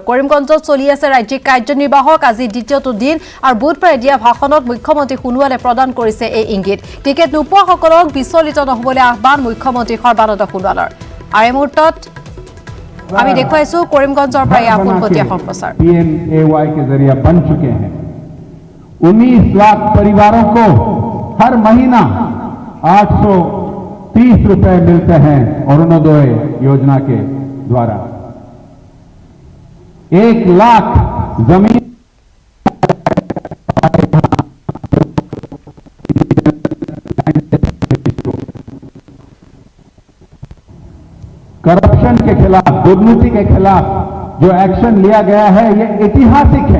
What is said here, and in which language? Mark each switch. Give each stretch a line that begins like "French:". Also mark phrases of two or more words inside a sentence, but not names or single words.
Assamese: কৰিমগঞ্জত চলি আছে ৰাজ্যিক কাৰ্যনিৰ্বাহক আজি দ্বিতীয়টো দিন আৰু বুধবাৰে দিয়া ভাষণত মুখ্যমন্ত্ৰী সোণোৱালে প্ৰদান কৰিছে এই ইংগিত। টিকেট নোপোৱাসকলক বিচলিত নহ'বলৈ আহ্বান মুখ্যমন্ত্ৰী সৰ্বানন্দ সোণোৱালৰ। আৰু এই মুহূৰ্তত আমি দেখুৱাইছো কৰিমগঞ্জৰ পৰা এই পোনপটীয়া সম্প্ৰচাৰ।
Hindi: PMAY के जरिए बन चुके हैं। 19 लाख परिवारों को हर महीना 830 रुपए मिलते हैं अरुणोदय योजना के द्वारा। 1 लाख जमीन करप्शन के खिलाफ, दुर्नीति के खिलाफ जो एक्शन लिया गया है ये ऐतिहासिक है।